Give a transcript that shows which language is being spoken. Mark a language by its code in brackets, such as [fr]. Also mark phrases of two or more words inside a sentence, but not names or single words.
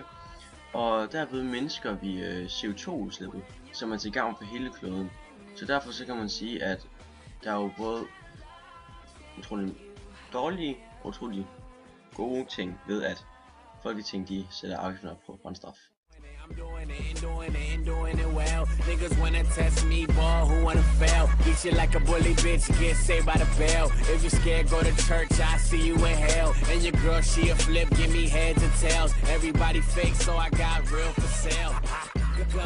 [da] Og derved mindsker vi CO2-udslippet, som er til gavn for hele kloden. Så derfor så kan man sige, at der er jo både utrolig dårlige og utrolig gode ting ved, at Folketinget de sætter afgiften op på brændstof. [en] I'm doing it well. Niggas wanna test me, ball, who wanna fail? Eat you like a bully bitch, get saved by the bell. If you're scared, go to church, I see you in hell. And your girl, she a flip, give me heads and tails. Everybody fake, so I got real for sale.